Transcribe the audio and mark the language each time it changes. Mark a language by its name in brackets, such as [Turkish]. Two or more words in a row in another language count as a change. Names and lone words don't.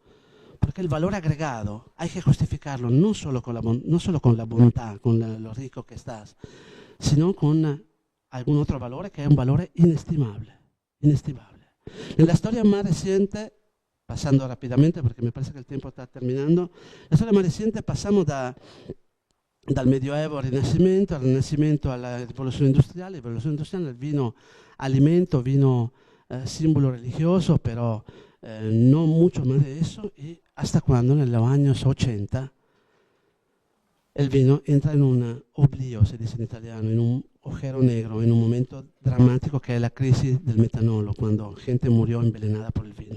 [Spanish] Porque el valor agregado hay que justificarlo no solo con la voluntad, con lo rico que estás, sino con algún otro valor que es un valor inestimable. Inestimable. En la historia más reciente, pasando rápidamente porque me parece que el tiempo está terminando, [Italian] la storia [Spanish] más reciente pasamos [Italian] dal Medioevo al Rinascimento alla rivoluzione industriale, il vino alimento, [Spanish] vino símbolo religioso, pero no mucho más de eso, y hasta cuando en los años 80 el vino entra en un oblio, se dice en italiano, en un agujero negro, en un momento dramático que es la crisis del metanolo, cuando gente murió envenenada por el vino.